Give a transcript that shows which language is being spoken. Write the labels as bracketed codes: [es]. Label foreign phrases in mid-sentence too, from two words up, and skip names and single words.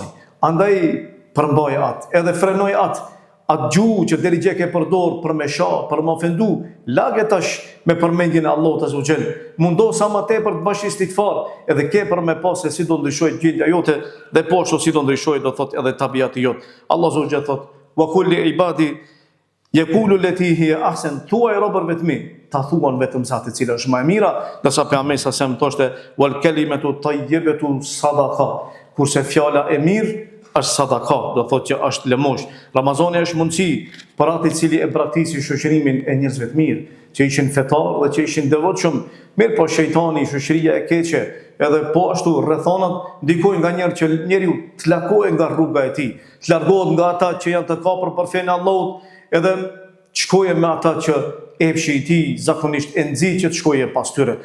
[sq] Andaj përmbaj atë, edhe frenoj atë gjuhë që deri dje ke përdor për me shoh, për më ofendu, lagë tash me përmendjen e Allahut [ar] عز وجل. [sq] Mundo sa më tepër të bësh istighfar, edhe ke për me pas se si do ndryshojë gjendja jote dhe po ashtu si do ndryshojë do thotë edhe tabiati jot. Allah [ar] عز وجل [sq] thotë: [ar] "وقل لعبادي يقولوا التي هي أحسن." [sq] Thuaj robërve të mi, ta thuan vetëm sa të cila është më e mira, ndërsa pejgamberi sa sem thoshte: [ar] "والكلمة الطيبة صدقة." [sq] Kurse fjala e mirë është sadaka, do thotë që është lëmosh. Ramazani është mundësi për atë i cili e praktisi shoqërimin e njerëzve të mirë, që ishin fetar dhe që ishin devotshëm, mirë po shejtani, shoqëria e keqe, edhe po ashtu rrethonat ndikojnë nganjëherë që njeriu të largohet nga rruga e tij, të largohet nga ata që janë të kapur për fenë e Allahut, edhe të shkojë me ata që epshi i tij zakonisht e nxit që të shkojë pas tyre.